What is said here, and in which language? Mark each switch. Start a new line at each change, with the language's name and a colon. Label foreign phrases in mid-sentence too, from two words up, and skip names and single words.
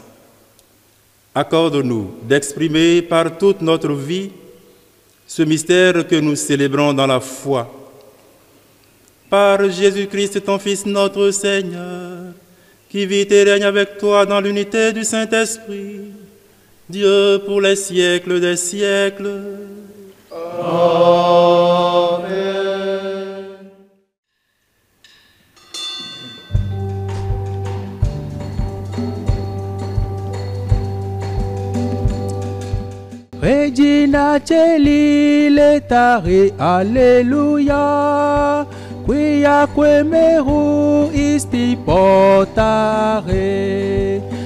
French: Accorde-nous d'exprimer par toute notre vie ce mystère que nous célébrons dans la foi. Par Jésus-Christ, ton Fils, notre Seigneur, qui vit et règne avec toi dans l'unité du Saint-Esprit, Dieu pour les siècles des siècles. Amen.
Latin: Regina Celi letare, alleluia, quia quemeru isti portare.